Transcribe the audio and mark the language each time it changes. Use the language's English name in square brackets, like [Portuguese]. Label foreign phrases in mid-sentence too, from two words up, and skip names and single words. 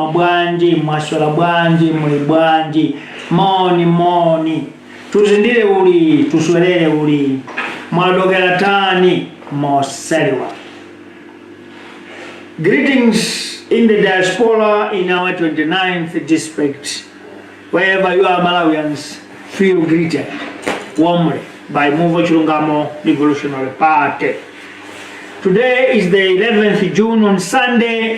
[Nyanja] bwanji, mwaswala bwanji, muli bwanji, moni, [Tumbuka] tuzindire uli, tuswelele uli, [Yao] mwadokera tani, [Nyanja] moseliwa. [English] Greetings in the diaspora in our 29th district. Wherever you are Malawians, feel greeted warmly by Muvi Chilungamo Revolutionary Party. Today is the 11th June on Sunday.